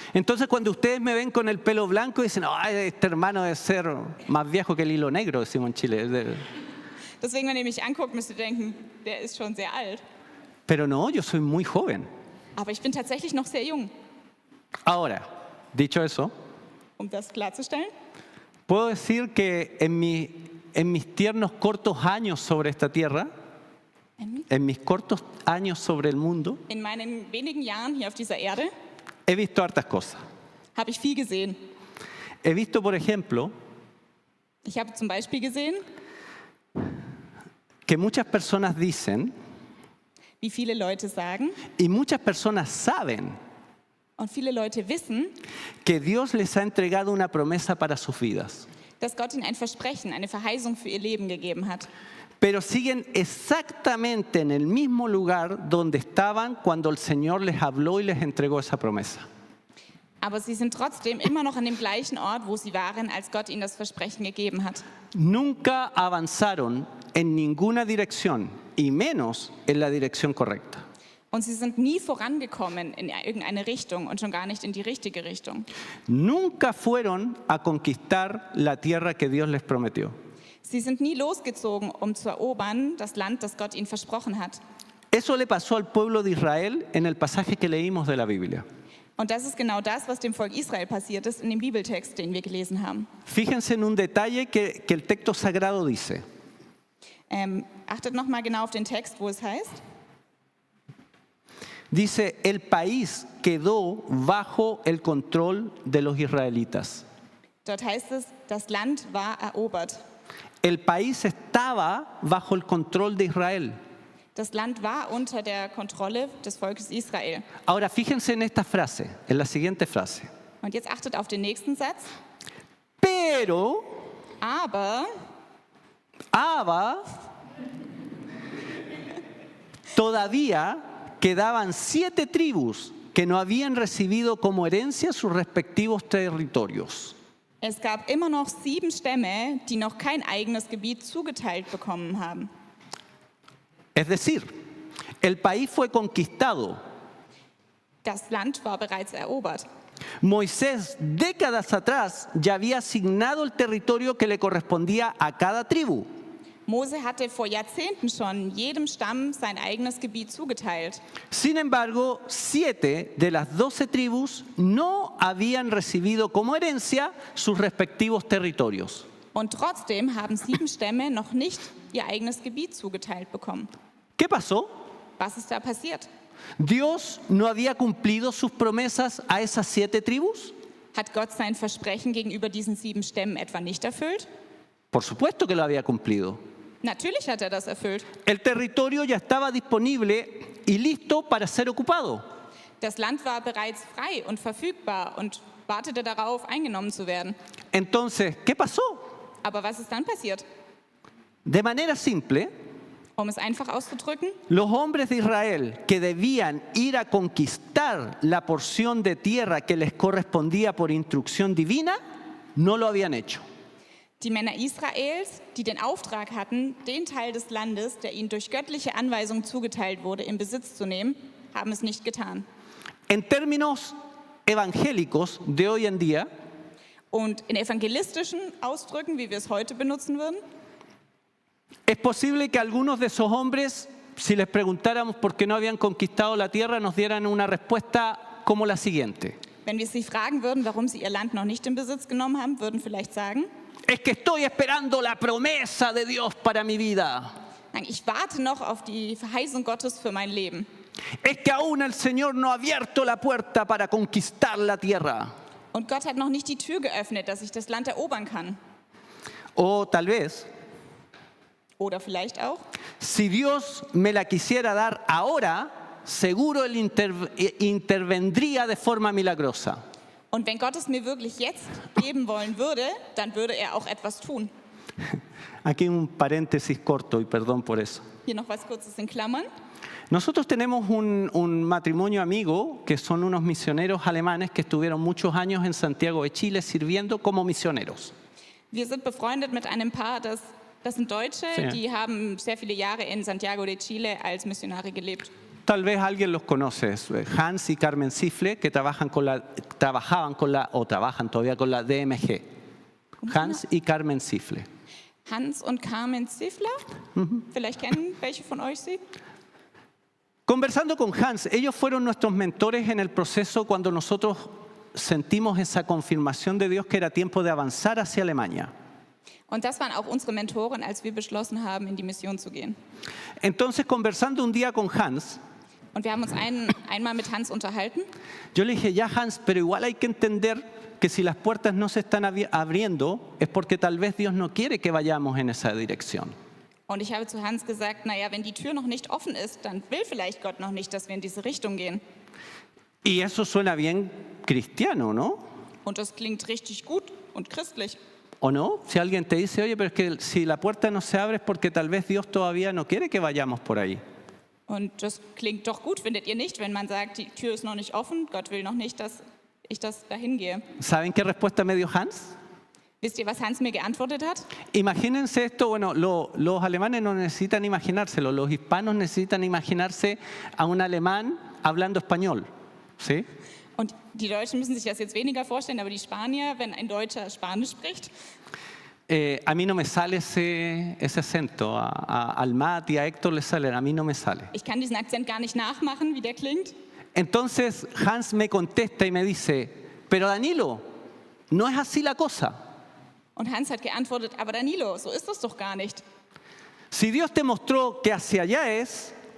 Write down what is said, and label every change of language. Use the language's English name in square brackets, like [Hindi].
[Spanish] Entonces cuando ustedes me ven con el pelo blanco dicen, "Ay, este hermano debe ser más viejo que el hilo negro", decimos en Chile. [German] Deswegen, wenn ihr mich anguckt, müsst ihr denken, der ist schon sehr alt. [Spanish] Pero no, yo soy muy joven. [German] Aber ich bin tatsächlich noch sehr jung, [Spanish] Ahora, dicho eso, [German] um das klarzustellen. [Spanish] puedo decir que en mis tiernos cortos años sobre esta tierra, en mis cortos años sobre el mundo, [German] In meinen wenigen Jahren hier auf dieser Erde [Spanish] he visto hartas cosas. [German] habe ich viel gesehen. [Spanish] He visto, por ejemplo, [German] Ich habe zum Beispiel gesehen, [Spanish] que muchas personas dicen [German] wie viele Leute sagen [Spanish] y muchas personas saben [German] und viele Leute wissen, [Spanish] que Dios les ha entregado una promesa para sus vidas, [German] dass Gott ihnen ein Versprechen, eine Verheißung für ihr Leben gegeben hat. [Spanish] pero siguen exactamente en el mismo lugar donde estaban cuando el Señor les habló y les entregó esa promesa. [German] Aber sie sind trotzdem immer noch an dem gleichen Ort, wo sie waren, als Gott ihnen das Versprechen gegeben hat. [Spanish] Nunca avanzaron en ninguna dirección y menos en la dirección correcta. [German] Und sie sind nie vorangekommen in irgendeine Richtung und schon gar nicht in die richtige Richtung. [Spanish] Nunca fueron a conquistar la tierra que Dios les prometió. [German] Sie sind nie losgezogen, um zu erobern das Land, das Gott ihnen versprochen hat. [Spanish] Eso le pasó al pueblo de Israel en el pasaje que leímos de la Biblia. [German] Und das ist genau das, was dem Volk Israel passiert ist in dem Bibeltext, den wir gelesen haben. [Spanish] Fíjense en un detalle que el texto sagrado dice. [German] Achtet nochmal genau auf den Text, wo es heißt. [Spanish] Dice, el país quedó bajo el control de los israelitas. [German] Dort heißt es, das Land war erobert. [Spanish] El país estaba bajo el control de Israel. [German] Das Land war unter der Kontrolle des Volkes Israel. [Spanish] Ahora fíjense en esta frase, en la siguiente frase. [German] Und jetzt achtet auf den nächsten Satz. [Spanish] Pero, [German] Aber [Spanish] todavía quedaban 7 tribus que no habían recibido como herencia sus respectivos territorios. [German] Es gab immer noch 7 Stämme, die noch kein eigenes Gebiet zugeteilt bekommen haben. [Spanish] Es decir, el país fue conquistado. [German] Das Land war bereits erobert. [Spanish] Moisés, décadas atrás, ya había asignado el territorio que le correspondía a cada tribu. [German] Mose hatte vor Jahrzehnten schon jedem Stamm sein eigenes Gebiet zugeteilt. [Spanish] Sin embargo, 7 de las 12 tribus no habían recibido como herencia sus respectivos territorios. [German] Und trotzdem haben 7 Stämme noch nicht ihr eigenes Gebiet zugeteilt bekommen. [Spanish] ¿Qué pasó? [German] Was ist da passiert? [Spanish] ¿Dios no había cumplido sus promesas a esas 7 tribus? [German] Hat Gott sein Versprechen gegenüber diesen 7 Stämmen etwa nicht erfüllt? [Spanish] Por supuesto que lo había cumplido. [German] Natürlich hat er das erfüllt. [Spanish] El territorio ya estaba disponible y listo para ser ocupado. [German] Das Land war bereits frei und verfügbar und wartete darauf, eingenommen zu werden. [Spanish] Entonces, ¿qué pasó? [German] Aber was ist dann passiert? [Spanish] De manera simple, [German] Um es einfach auszudrücken, [Spanish] los hombres de Israel que debían ir a conquistar la porción de tierra que les correspondía por instrucción divina, no lo habían hecho. [German] die Männer Israels, die den Auftrag hatten, den Teil des Landes, der ihnen durch göttliche Anweisung zugeteilt wurde, in Besitz zu nehmen, haben es nicht getan. [Spanish] En términos evangélicos de hoy en día, [German] Und in evangelistischen Ausdrücken, wie wir es heute benutzen würden, [Spanish] es posible que algunos de esos hombres, si les preguntáramos por qué no habían conquistado la tierra, nos dieran una respuesta como la siguiente. [German] wenn wir sie fragen würden, warum sie ihr Land noch nicht in Besitz genommen haben, würden vielleicht sagen, [Spanish] Es que estoy esperando la promesa de Dios para mi vida. [German] nein, ich warte noch auf die Verheißung Gottes für mein Leben. [Spanish] Es que aún el Señor no ha abierto la puerta para conquistar la tierra. [German] Und Gott hat noch nicht die Tür geöffnet, dass ich das Land erobern kann. [Spanish] O tal vez, [German] Oder vielleicht auch, [Spanish] si Dios me la quisiera dar ahora, seguro Él intervendría de forma milagrosa. [German] und wenn Gott es mir wirklich jetzt geben wollen würde, dann würde er auch etwas tun. [Spanish] Aquí un paréntesis corto y perdón por eso. [German] Hier noch was Kurzes in Klammern. [Spanish] Nosotros tenemos un matrimonio amigo que son unos misioneros alemanes que estuvieron muchos años en Santiago de Chile sirviendo como misioneros. [German] Wir sind befreundet mit einem Paar, das sind Deutsche, [Spanish] Sí. [German] die haben sehr viele Jahre in Santiago de Chile als Missionare gelebt. [Spanish] Tal vez alguien los conoce, Hans y Carmen Sifle, que trabajan o trabajan todavía con la DMG. Hans y Carmen Sifle. [German] Hans und Carmen Ziffler, vielleicht kennen welche von euch sie. [Spanish] Conversando con Hans, ellos fueron nuestros mentores en el proceso cuando nosotros sentimos esa confirmación de Dios que era tiempo de avanzar hacia Alemania. [German] Und das waren auch unsere Mentoren, als wir beschlossen haben, in die Mission zu gehen. [Spanish] Entonces, conversando un día con Hans, [German] Und wir haben uns einmal mit Hans unterhalten. [Spanish] yo le dije, ya Hans, pero igual hay que entender que si las puertas no se están abriendo es porque tal vez Dios no quiere que vayamos en esa dirección. [German] Und ich habe zu Hans gesagt, naja, wenn die Tür noch nicht offen ist, dann will vielleicht Gott noch nicht, dass wir in diese Richtung gehen. [Spanish] Y eso suena bien cristiano, ¿no? [German] Und das klingt richtig gut und christlich. [Spanish] ¿O no? Si alguien te dice, oye, pero es que si la puerta no se abre es porque tal vez Dios todavía no quiere que vayamos por ahí. [German] Und das klingt doch gut, findet ihr nicht, wenn man sagt, die Tür ist noch nicht offen, Gott will noch nicht, dass ich dahin gehe. [Spanish] ¿Saben qué respuesta me dio Hans? [German] Wisst ihr, was Hans mir geantwortet hat? [Spanish] Imagínense esto, bueno, los alemanes no necesitan imaginárselo, los hispanos necesitan imaginarse a un alemán hablando español, ¿sí? [German] Und die Deutschen müssen sich das jetzt weniger vorstellen, aber die Spanier, wenn ein Deutscher Spanisch spricht, [Spanish] A mí no me sale ese acento, al Matt y a Héctor le sale, a mí no me sale. [German] ich kann diesen Akzent gar nicht nachmachen, wie der klingt. [Spanish] Entonces Hans me contesta y me dice, pero Danilo, no es así la cosa. [German] Und Hans hat geantwortet, aber Danilo, so ist das doch gar nicht. [Spanish] Si Dios te mostró que hacia allá es,